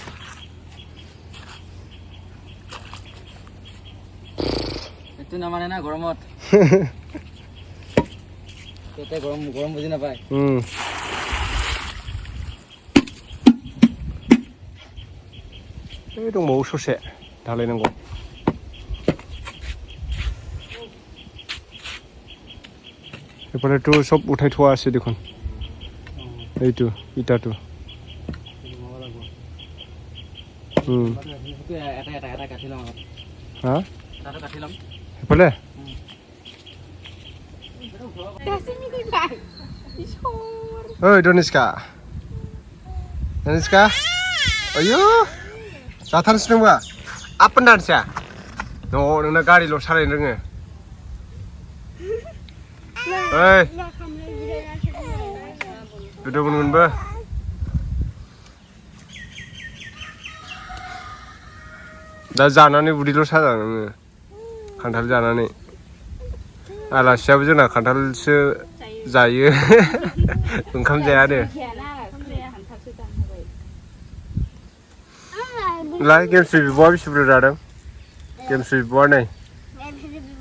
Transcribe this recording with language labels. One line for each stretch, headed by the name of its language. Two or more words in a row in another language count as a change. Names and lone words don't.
Assamese: এইটো নামানে না গৰমত তেতে গৰম বুজি নাপায় এই
Bodo: दंबावो ससे ढालायनांगौ
Assamese: এপাৰেতো সব উঠাই থোৱা আছে দেখোন এইটো ইটাটো এটা কাটি লম হা এটা কাটি লম
Bodo: এপালে ओइ धनिस्का आयु जाथारनोसै नोंबा आप एन्ड डान्सआ नोंना गारिल' सालायनो रोङो ओइ गोदौमोनबो दा जानानै उदैल' साजा नोङो खान्थाल जानानै आलासियाबो जोंना खान्थालसो जायो ओंखाम जायानो लाय गेमस्रि बिब'आ बेसे बुरजा जादों गेमस्रि बिब'आ नै